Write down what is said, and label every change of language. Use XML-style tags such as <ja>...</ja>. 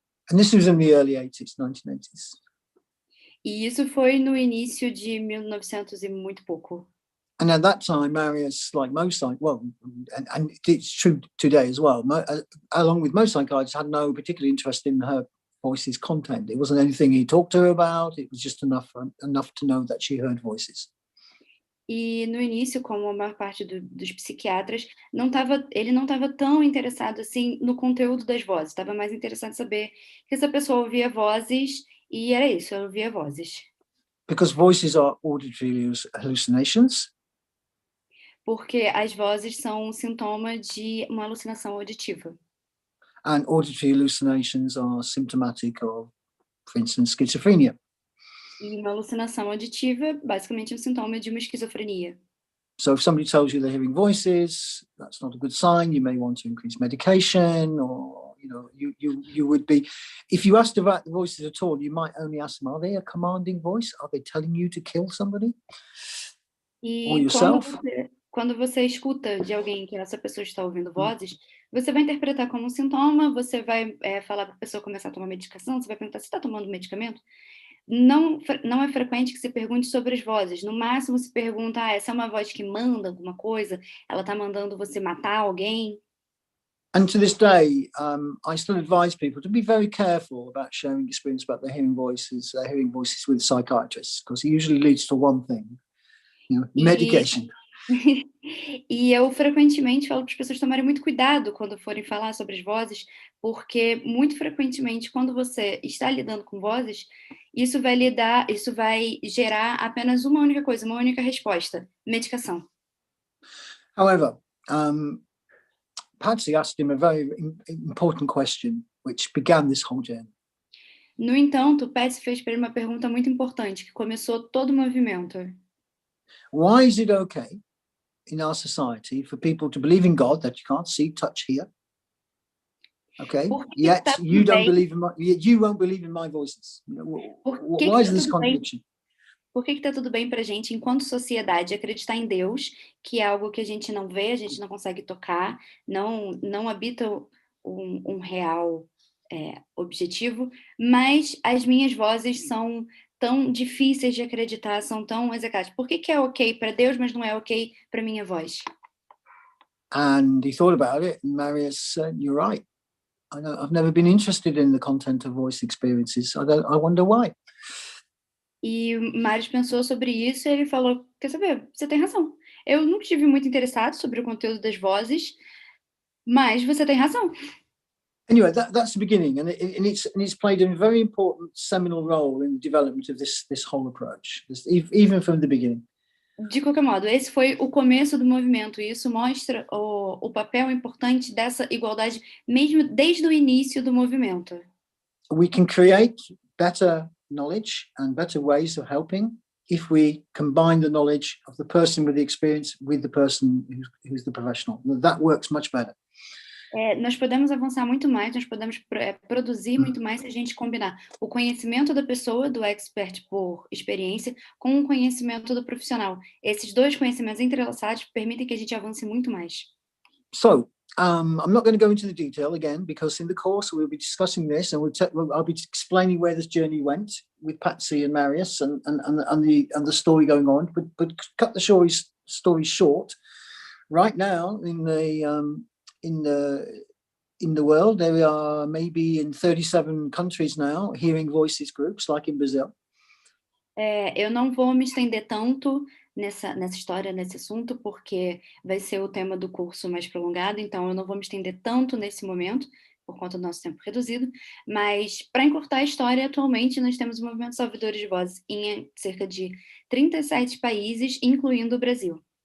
<en>And this was in the early 80s, 1980s.</en> <pt>E isso foi no início de 1900 e muito pouco.</pt> <en>And at that time, Marius, like most and it's true today as well, along with most psychiatrists, had no particular interest in her voice's content. It wasn't anything he talked to her about. It was just enough to know that she heard voices.</en> <pt>E no início, como a maior parte dos psiquiatras, ele não estava tão interessado assim no conteúdo das vozes. Estava mais interessado em saber que essa pessoa ouvia vozes e era isso, ela ouvia vozes.</pt> <en>Because voices are auditory hallucinations.</en> <pt>Porque as vozes são um sintoma de uma alucinação auditiva.</pt> <en>And auditory hallucinations are symptomatic of, for instance, schizophrenia.</en> <pt>E uma alucinação auditiva, basicamente, é um sintoma de uma esquizofrenia.</pt> <en>So if somebody tells you they're hearing voices, that's not a good sign. You may want to increase medication, or you would be. If you asked about the voices at all, you might only ask them: Are they a commanding voice? Are they telling you to kill somebody? Or yourself?</en> <pt>Quando você escuta de alguém que essa pessoa está ouvindo vozes, você vai interpretar como um sintoma, você vai falar para a pessoa começar a tomar medicação, você vai perguntar se está tomando medicamento. Não é frequente que se pergunte sobre as vozes. No máximo se pergunta, essa é uma voz que manda alguma coisa? Ela está mandando você matar alguém?</pt> <en>And to this day, I still advise people to be very careful about sharing experience about their hearing voices with psychiatrists, because it usually leads to one thing, medication.</en> <pt>E eu frequentemente falo para as pessoas tomarem muito cuidado quando forem falar sobre as vozes, porque muito frequentemente quando você está lidando com vozes, isso vai gerar apenas uma única coisa, uma única resposta: medicação.</pt> <en>However, Patsy asked him a very important question, which began this whole journey.</en> <pt>No entanto, Patsy fez para ele uma pergunta muito importante, que começou todo o movimento.</pt> <en>Why is it okay in our society for people to believe in God that you can't see, touch, hear? Okay, yet you won't believe in my voices. Why is this contradiction?</en> <pt>Por que está tudo bem para a gente, enquanto sociedade, acreditar em Deus, que é algo que a gente não vê, a gente não consegue tocar, não habita um real objetivo, mas as minhas vozes são tão difíceis de acreditar, são tão executáveis. Por que é ok para Deus, mas não é ok para minha voz?</pt> <en>And he thought about it, and Marius said, "You're right. I've never been interested in the content of voice experiences. I wonder why."</en> <pt>E Marius pensou sobre isso e ele falou, quer saber, você tem razão. Eu nunca estive muito interessado sobre o conteúdo das vozes, mas você tem razão.</pt> <en>Anyway, that's the beginning, and it's played a very important seminal role in the development of this whole approach, even from the beginning.</en> <pt>De qualquer modo, esse foi o começo do movimento, e isso mostra o papel importante dessa igualdade, mesmo desde o início do movimento.</pt> <en>We can create better knowledge and better ways of helping if we combine the knowledge of the person with the experience with the person who's the professional. That works much better.</en> <pt>Nós podemos avançar muito mais, nós podemos produzir muito mais se a gente combinar o conhecimento da pessoa, do expert por experiência, com o conhecimento do profissional. Esses dois conhecimentos entrelaçados permitem que a gente avance muito mais.</pt> <en>So, I'm not going to go into the detail again, because in the course we'll be discussing this, and I'll be explaining where this journey went with Patsy and Marius and the story going on. But cut the story short. Right now, in the world, there are maybe in 37 countries now hearing voices groups, like in Brazil.</en> <pt>Eu não vou me estender tanto nessa história, nesse assunto, porque vai ser o tema do curso mais prolongado, então eu não vou me estender tanto nesse momento, por conta do nosso tempo reduzido, mas para encurtar a história, atualmente nós temos movimentos salvadores de vozes em cerca de 37 países, incluindo o Brasil.</pt>